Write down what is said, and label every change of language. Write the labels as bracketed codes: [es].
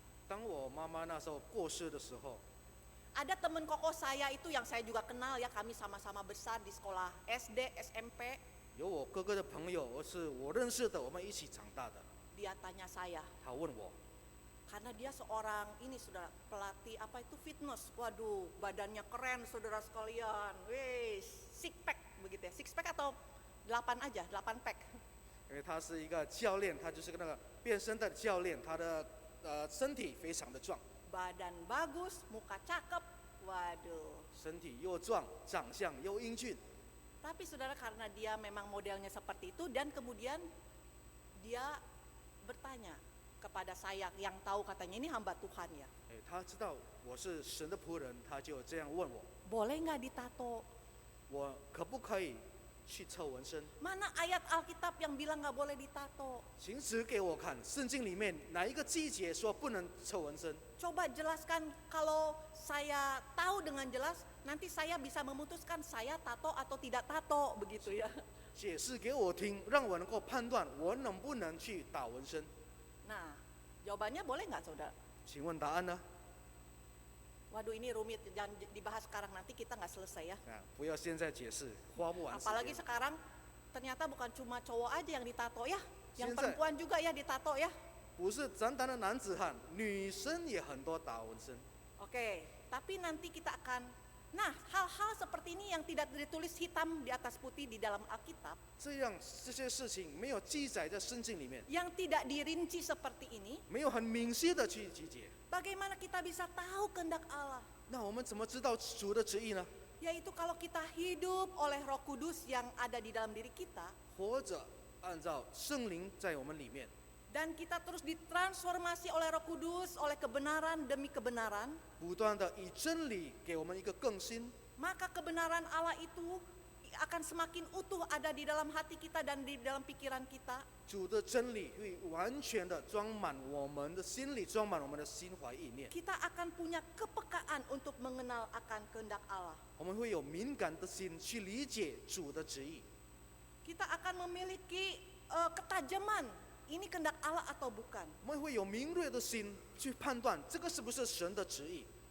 [zh] 当我妈妈那时候过世的时候， [id] ada teman kokoh saya itu yang saya juga kenal ya, kami sama-sama besar di sekolah SD, SMP. [zh] 有我哥哥的朋友，是我认识的，我们一起长大的。 [id] Dia tanya saya, [zh] 他问我， [id] karena dia seorang ini saudara pelatih apa itu fitness, waduh badannya keren saudara sekalian, wih six pack begitu ya, six pack atau 8 aja, 8 pack. [zh] 因为他是一个教练，他就是那个变身的教练，他的身体非常的壮， [id] Badan bagus, muka cakep, waduh. [zh] 身体又壮，长相又英俊。 [id] Tapi saudara karena dia memang modelnya seperti itu dan kemudian dia bertanya kepada saya yang tahu katanya ini hamba Tuhan ya. [zh] 他知道我是神的仆人，他就这样问我， [id] Boleh nggak ditato? [zh] 我可不可以去测纹身？ [id] Mana ayat Alkitab yang bilang nggak boleh ditato? [zh] 请指给我看，圣经里面哪一个季节说不能测纹身？ [id] Coba jelaskan, kalau saya tahu dengan jelas, nanti saya bisa memutuskan saya tato atau tidak tato begitu ya. [zh] 解释给我听，让我能够判断我能不能去打纹身。 [id] Nah, jawabannya boleh nggak saudara? [zh] 请问答案呢？ [id] Waduh ini rumit, jangan dibahas sekarang, nanti kita nggak selesai ya. [zh] 不要现在解释，花不完时 [id] Apalagi [zh] 间。 [id] sekarang ternyata bukan cuma cowok aja yang ditato ya, yang [zh] 现在- [id] perempuan juga ya ditato ya. [zh] 不是单单的男子汉，女生也很多打纹身。 [id] Oke, tapi nanti kita akan, nah hal-hal seperti ini yang tidak ditulis hitam di atas putih di dalam Alkitab, [zh] 这些事情没有记载在圣经里面， [id] yang tidak dirinci seperti ini, [zh] 没有很明晰的去集结。 [id] bagaimana kita bisa tahu kehendak Allah? [zh] 那我们怎么知道主的旨意呢？ [id] Yaitu kalau kita hidup oleh Roh Kudus yang ada di dalam diri kita, [zh] 活着按照圣灵在我们里面， [id] dan kita terus ditransformasi oleh Roh Kudus, oleh kebenaran demi kebenaran, [zh] 不断的以真理给我们一个更新， [id] maka kebenaran Allah itu akan semakin utuh ada di dalam hati kita dan di dalam pikiran kita. [zh] 主的真理会完全的装满我们的心里，装满我们的心怀意念。 [id] Kita akan punya kepekaan untuk mengenal akan kehendak Allah. [zh] 我们会有敏感的心去理解主的旨意。 [id] kita akan memiliki ketajaman. Ini kehendak Allah atau bukan? [zh] 我们会有敏锐的心去判断这个是不是神的旨意，